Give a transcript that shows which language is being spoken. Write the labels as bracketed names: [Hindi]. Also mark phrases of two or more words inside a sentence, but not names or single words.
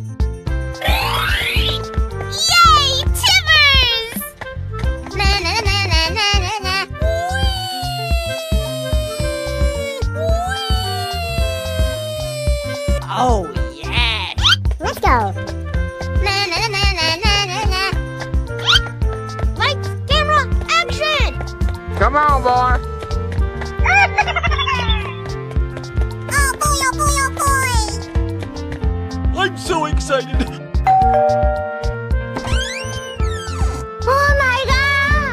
[English] Yay, Timbers! Na na na na na na na. Oh, yes! Let's go. Na na na na na na na. Lights, camera, action! Come on, boy. Oh boy, oh boy, oh boy! I'm so excited. Oh my god!